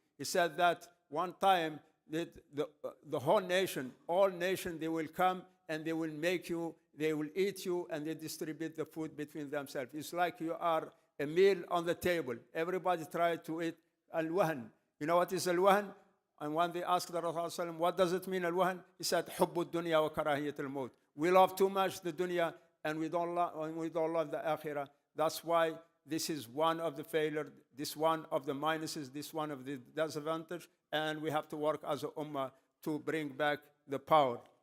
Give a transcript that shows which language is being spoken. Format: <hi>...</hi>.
<en>He said that one time the whole nation, all nations, they will come and they will make you, they will eat you, and they distribute the food between themselves. It's like you are a meal on the table. Everybody tried to eat al-wahan. You know what is al-wahan? And when they asked the Rasul, what does it mean, al-wahan? He said,</en> <ar>حُبُّ الدُّنْيَا وَكَرَاهِيَةُ الْمَوْتِ.</ar> <en>We love too much the dunya, and we don't love the akhirah. That's why this is one of the failures, this one of the minuses, this one of the disadvantage, and we have to work as a ummah to bring back the power.</en>